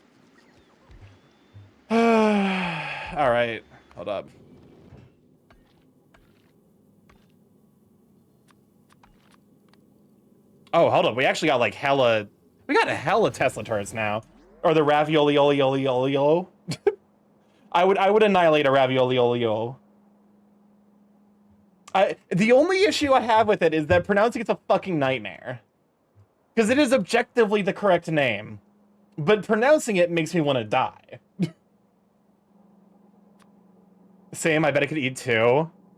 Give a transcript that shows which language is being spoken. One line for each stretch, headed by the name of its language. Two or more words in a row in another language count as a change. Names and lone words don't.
English: All right, hold up. Oh, hold up. We actually got like hella. We got a hella Tesla turrets now, or the ravioli oli oli oli o. I would annihilate a ravioli oli o. The only issue I have with it is that pronouncing it's a fucking nightmare. Because it is objectively the correct name. But pronouncing it makes me want to die. Same, I bet I could eat 2.